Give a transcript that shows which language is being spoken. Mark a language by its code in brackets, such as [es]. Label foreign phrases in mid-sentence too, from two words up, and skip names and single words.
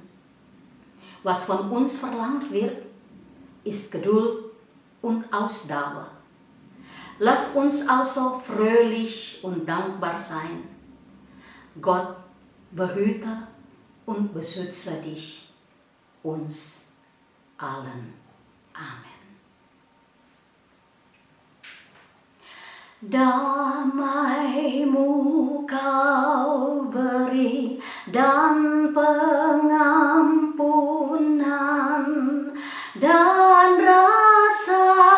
[de] Was von uns verlangt wird, ist Geduld und Ausdauer. Lass uns also fröhlich und dankbar sein. Gott behüte und beschütze dich, uns allen. Amen. [id] Damai-Mu kau beri dan pengampunan dan rasa